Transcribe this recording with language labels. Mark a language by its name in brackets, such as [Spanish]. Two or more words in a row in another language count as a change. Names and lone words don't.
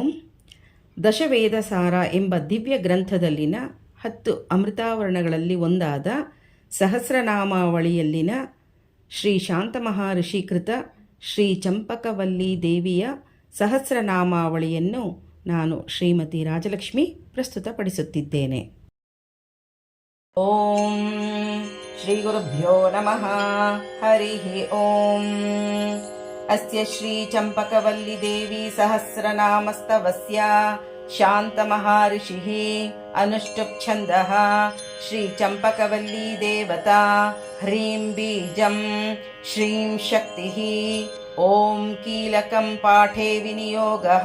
[Kannada] ದಶವೇದಸಾರ ಎಂಬ ದಿವ್ಯ ಗ್ರಂಥದಲ್ಲಿನ 10 ಅಮೃತಾವರಣಗಳಲ್ಲಿ ಒಂದಾದ ಸಹಸ್ರನಾಮಾವಳಿಯಲ್ಲಿನ ಶ್ರೀ ಶಾಂತಮಹರ್ಷಿ ಕೃತ ಶ್ರೀ ಚಂಪಕವಲ್ಲಿ ದೇವಿಯ ಸಹಸ್ರನಾಮಾವಳಿಯನ್ನು ನಾನು ಶ್ರೀಮತಿ ರಾಜಲಕ್ಷ್ಮಿ ಪ್ರಸ್ತುತಪಡಿಸುತ್ತಿದ್ದೇನೆ. [Sanskrit] ಓಂ ಶ್ರೀ ಗುರುಭ್ಯೋ ನಮಃ. ಹರಿ ಓಂ. ಅಸ್ಯ ಶ್ರೀ ಚಂಪಕವಲ್ಲಿ ದೇವಿ ಸಹಸ್ರನಾಮಸ್ತವಸ್ಯ ಶಾಂತಮಹರ್ಷಿಃ ಅನುಷ್ಠುಪ್ ಛಂದಃ ಶ್ರೀ ಚಂಪಕವಲ್ಲಿ ದೇವತಾ ಹ್ರೀಂ ಬೀಜಂ ಶ್ರೀಂ ಶಕ್ತಿಃ. ಓಂ ಕೀಲಕಂ ಪಾಠೇ ವಿನಿಯೋಗಃ.